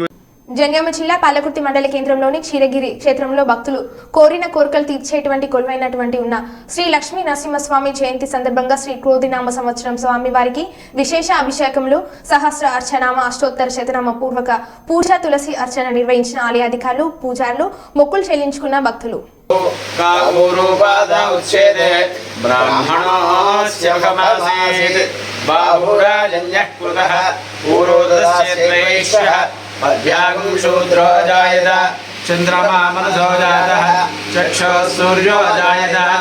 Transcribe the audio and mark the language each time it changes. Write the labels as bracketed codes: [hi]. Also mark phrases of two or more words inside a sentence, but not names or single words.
[te] జనగామ జిల్లా పాలకుర్తి మండల కేంద్రంలోని క్షీరగిరి క్షేత్రంలో భక్తులు కోరిన కోరికలు తీర్చేటువంటి కొలువైనటువంటి ఉన్న శ్రీ లక్ష్మీ నరసింహస్వామి జయంతి సందర్భంగా శ్రీ క్రోధినామ సంవత్సరం స్వామి వారికి విశేష అభిషేకంలో సహస్ర అర్చనామ అష్టోత్తర శతనామ పూర్వక పూజా తులసి అర్చన నిర్వహించిన ఆలయ అధికారులు, పూజారులు మొక్కులు చెల్లించుకున్న భక్తులు. [sa] मध्यागुं शूद्रो जायत चंद्रमा मनसो जातः चक्षुः सूर्यो जायत